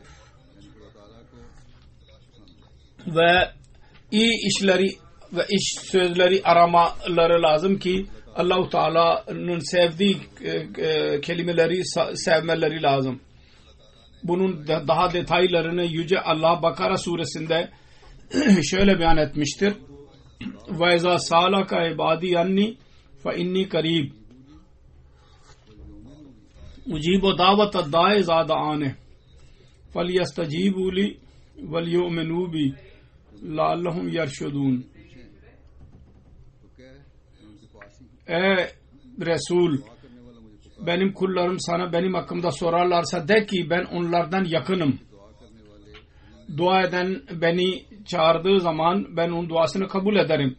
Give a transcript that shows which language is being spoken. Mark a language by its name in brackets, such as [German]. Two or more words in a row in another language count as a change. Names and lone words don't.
[Turkish] Ve iyi işleri ve iş sözleri aramaları lazım ki Allah-u Teala'nın sevdiği kelimeleri sevmeleri lazım. Bunun daha detaylarını Yüce Allah Bakara suresinde şöyle beyan etmiştir. [Arabic] وَاِذَا سَالَكَ عِبَادِي يَنِّي فَاِنِّي قَرِيبٌ اُجِيبُ دَعْوَةَ الدَّاعِ اِذَا دَعَانِ فَلْيَسْتَجِيبُوا لِي وَلْيُؤْمِنُوا بِي لَعَلَّهُمْ يَرْشُدُونَ. [Turkish] Ey Resul, benim kullarım sana benim hakkımda sorarlarsa de ki ben onlardan yakınım. Dua eden beni çağırdığı zaman ben onun duasını kabul ederim.